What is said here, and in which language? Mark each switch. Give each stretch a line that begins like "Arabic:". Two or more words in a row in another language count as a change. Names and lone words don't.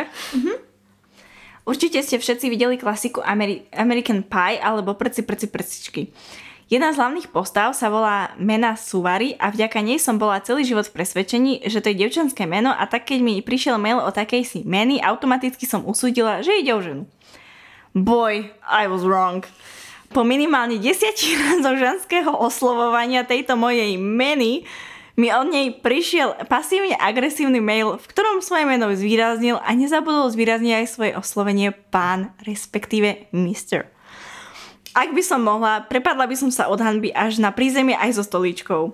Slovak: Určite ste všetci videli klasiku American Pie alebo prcičky. Jedna z hlavných postav sa volá Mena Suvari a vďaka nej som bola celý život v presvedčení, že to je dievčenské meno a tak keď mi prišiel mail o takej si Meny, automaticky som usúdila, že ide o ženu.
English: Boy, I was wrong.
Slovak: Po minimálne 10 razoch ženského oslovovania tejto mojej Meny mi od nej prišiel pasívne agresívny mail, v ktorom svoje meno zvýraznil a nezabudol zvýrazniť aj svoje oslovenie pán, respektíve mister. Ak by som mohla, prepadla by som sa od hanby až na prízemie aj so stolíčkou.